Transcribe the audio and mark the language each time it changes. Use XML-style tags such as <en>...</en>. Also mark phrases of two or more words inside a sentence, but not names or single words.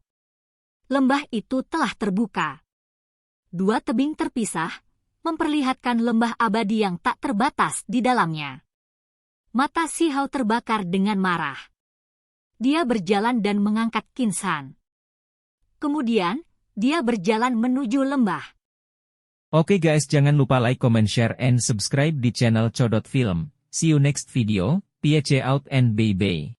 <id>Lembah itu telah terbuka. Dua tebing terpisah, memperlihatkan lembah abadi yang tak terbatas di dalamnya. Mata Shihao terbakar dengan marah. Dia berjalan dan mengangkat Qin Shan. Kemudian, dia berjalan menuju lembah. Oke guys, jangan lupa</id> <en>like, comment, share, and subscribe</en> <id>di channel Codot Film.</id> <en>See you next video, peace out and bye-bye.</en>